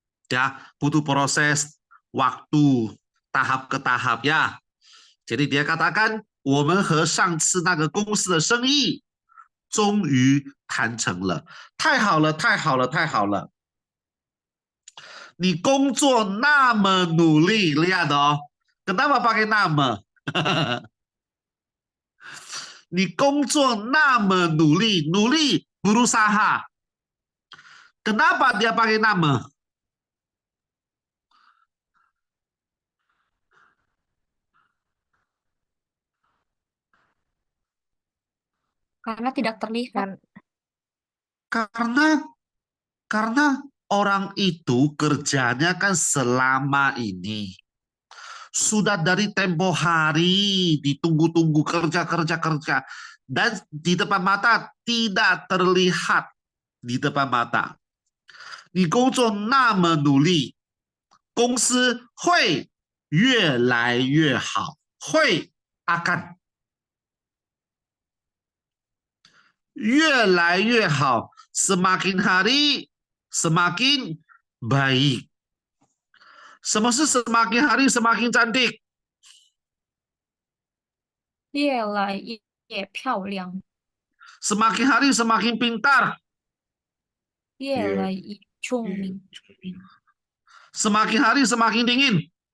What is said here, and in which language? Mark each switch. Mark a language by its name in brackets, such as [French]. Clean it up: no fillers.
[Indonesian] Ya, butuh proses, waktu, tahap ke tahap ya. Jadi dia katakan, [Chinese] 我们和上次那个公司的生意终于谈成了，太好了，太好了，太好了！你工作那么努力， [Indonesian] lihat oh, kenapa pakai [Chinese] 那么？你工作那么努力，努力 berusaha. [Indonesian] Kenapa dia pakai 那么？ karena tidak terlihat. Kan Karena orang itu kerjanya kan selama ini. Sudah dari tempo hari ditunggu-tunggu kerja. Dan di depan mata tidak terlihat di depan mata. [Chinese] 你工作那么努力，公司会越来越好，会 akan 越来越好 ， [Indonesian] semakin hari semakin baik. [Chinese] 什么是 [Indonesian] semakin hari semakin cantik？ [Chinese] 越来越漂亮， [Indonesian] Semakin hari semakin pintar. [Chinese] 越来越聪明， [Indonesian] Semakin hari semakin dingin.